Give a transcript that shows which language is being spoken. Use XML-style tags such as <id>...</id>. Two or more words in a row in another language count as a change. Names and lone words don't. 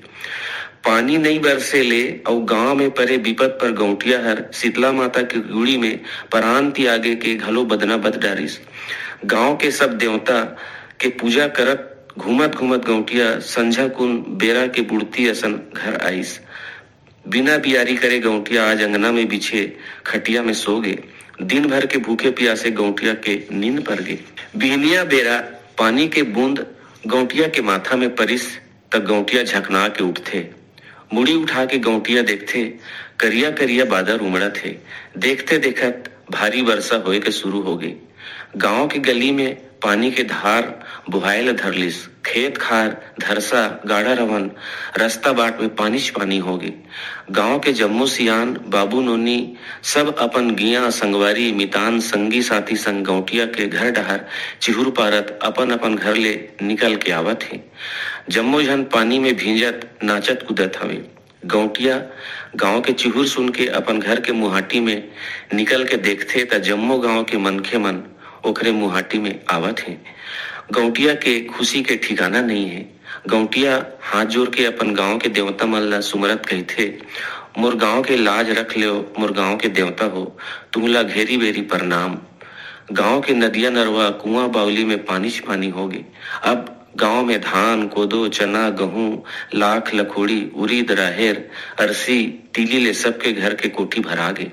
<hne>पानी नहीं बरसे ले और गांव में परे विपत पर गौटिया हर शीतला माता की गुड़ी में परांति आगे के घलो बदना बद डारिस। गांव के सब देवता के पूजा करत घूमत घूमत गौटिया संझा कुन बेरा के बुढ़ती असन घर आईस। बिना बियारी करे गौटिया आज अंगना में बिछे खटिया में सो गए। दिन भर के भूखे प्यासे गौटिया के नींद पर गए। बिहनिया बेरा पानी के बूंद गौटिया के माथा में परिस तक गौटिया झकना के उठथे। मुड़ी उठा के गौटिया देखथे करिया करिया बादल उमड़ा थे। देखते देखत भारी वर्षा होए के शुरू हो गई। गांव की गली में पानी के धार बुहायल धरलिस। खेत खार धरसा गाढ़ा रवन रास्ता बाट में पानी हो गए। गांव के जम्मो सियान बाबू नोनी सब अपन गिया संगवारी मितान संगी साथी संग गौटिया के घर डहर चिहुर पारत अपन अपन घर ले निकल के आवत है। जम्मो जन पानी में भींजत नाचत कूदत हवे। गौटिया गांव के चिहुर सुन के अपन घर के मुहाटी में निकल के देखते त जम्मो गांव के मनखे मन ओकरे मुहाटी में आवत है। गौटिया के खुशी के ठिकाना नहीं है। गौटिया हाथ जोड़ के अपन गांव के देवता मन ला सुमरत कहथे, मोर गांव के लाज रख लियो, मोर गांव के देवता हो, तुमला घेरी बेरी प्रणाम। गांव के नदिया नरवा कुआं बावली में पानी होगे। अब गांव में धान कोदो चना गहूं लाख लखोड़ी उरीद राहेर अरसी तीली ले सबके घर के कोठी भरा गे।</hne>